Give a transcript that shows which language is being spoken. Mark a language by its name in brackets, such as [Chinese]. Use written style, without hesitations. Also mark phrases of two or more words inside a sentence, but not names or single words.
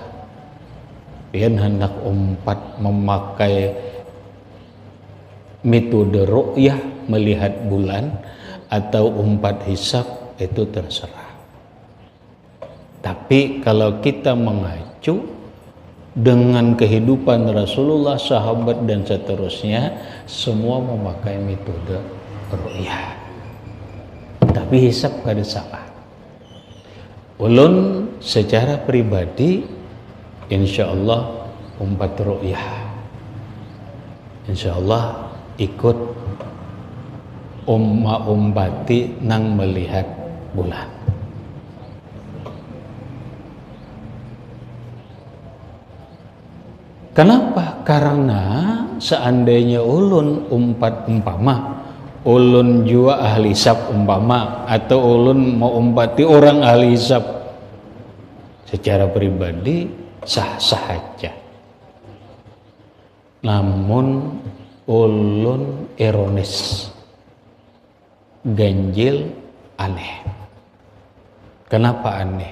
[Banjar] Pian hendak umpat memakai metode ru'yah melihat bulan atau umpat hisab, itu terserah. [Indonesian] Tapi kalau kita mengacu dengan kehidupan Rasulullah, sahabat dan seterusnya, semua memakai metode ru'yah. [Banjar] Tapi hisab kada salah. Ulun secara pribadi insyaallah umpat ru'yah, insyaallah ikut umpati nang melihat bulan. [Indonesian] Kenapa? [Banjar] Karena seandainya ulun ulun jua ahli hisab atau ulun mau umpati orang ahli hisab, [Indonesian] secara pribadi sah-sah aja. [Banjar] Namun ulun ironis, ganjil, aneh. [Indonesian] Kenapa aneh?